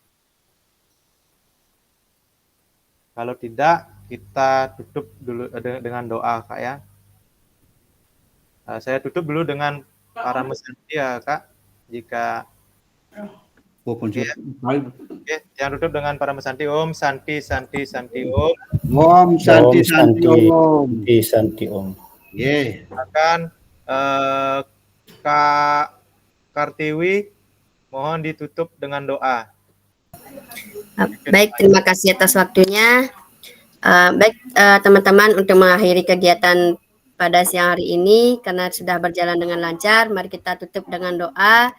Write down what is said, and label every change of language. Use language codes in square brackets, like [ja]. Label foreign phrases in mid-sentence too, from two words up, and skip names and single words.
[id] Kalau tidak, kita tutup dulu dengan doa Kak ya. Saya tutup dulu dengan para mesanti ya Kak. Jika Oke, yang tutup dengan para mesanti. [sa] Om Santi Santi Santi Om. Om Santi Santi Om. Santi Om. Ye. [id] Akan Kak Kartiwi mohon ditutup dengan doa. Baik, terima kasih atas waktunya. Baik teman-teman, untuk mengakhiri kegiatan pada siang hari ini karena sudah berjalan dengan lancar, mari kita tutup dengan doa.